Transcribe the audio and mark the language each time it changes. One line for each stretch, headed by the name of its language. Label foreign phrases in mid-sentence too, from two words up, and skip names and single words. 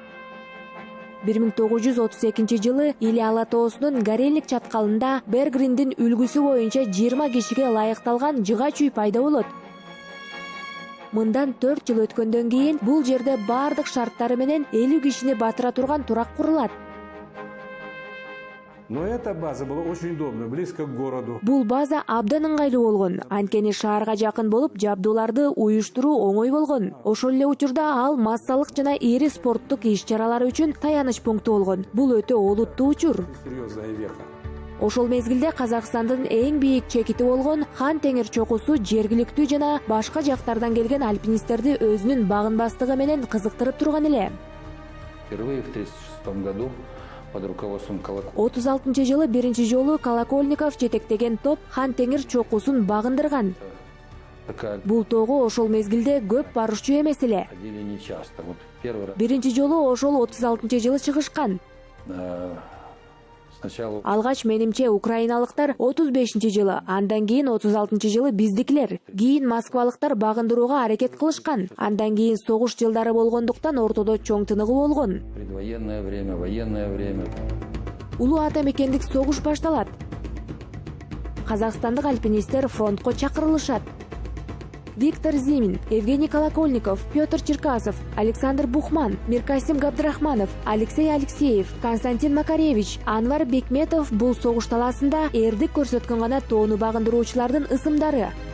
Kyrgyz: 1932-жылы Или Ала тоосунун Горелик чаткалында Бергриндин үлгүсү боюнча 20 кишиге ылайыкталган жыгач үй пайда болот. Мындан 4 жыл өткөндөн кийин бул жерде бардык шарттары менен 50 кишини батыра турган турак курулат.
Russian: Но эта база была очень удобна, близко к городу.
Kyrgyz: Бул база абдан ыңгайлуу болгон. Анткени шаарга жакын болуп, жабдууларды уюштуруу оңой болгон. Ошол эле учурда ал массалык жана ири спорттук иш-чаралар үчүн таяныч пункту болгон. Бул өтө олуттуу учур.
Russian: Серьезная веха.
Kyrgyz: Ошол мезгилде Казакстандын эң бийик чекити болгон Хан Теңир чокусу жергиликтүү жана башка жактардан келген альпинисттерди өзүнүн багынбастыгы менен кызыктырып турган эле.
Russian: Впервые в 1936 году под руководством Колокольникова
Kyrgyz: 36-жылы биринчи жолу Колокольников жетектеген топ Хан Теңир чокусун багындырган. Бул тоого ошол мезгилде көп барушчу эмес эле.
Russian: ходили нечасто. Вот первый раз
Kyrgyz: Биринчи жолу ошол 36-жылы чыгышкан.
Russian: сначала
Kyrgyz: Алгач менимче украиналыктар 35-жылы, андан кийин 36-жылы биздикилер. Кийин москвалыктар багындырууга аракет кылышкан. Андан кийин согуш жылдары болгондуктан ортодо чоң тыныгы болгон.
Russian: предвоенное время, военное время.
Kyrgyz: Улуу ата мекендик согуш башталат. Казакстандык альпинисттер фронтко чакырылышат. Виктор Зимин, Евгений Колокольников, Петр Черкасов, Александр Бухман, Миркасим Габдрахманов, Алексей Алексеев, Константин Макаревич, Анвар Бекметов бул согуш талаасында эрдик көрсөткөн гана тоону багындыруучулардын ысымдары.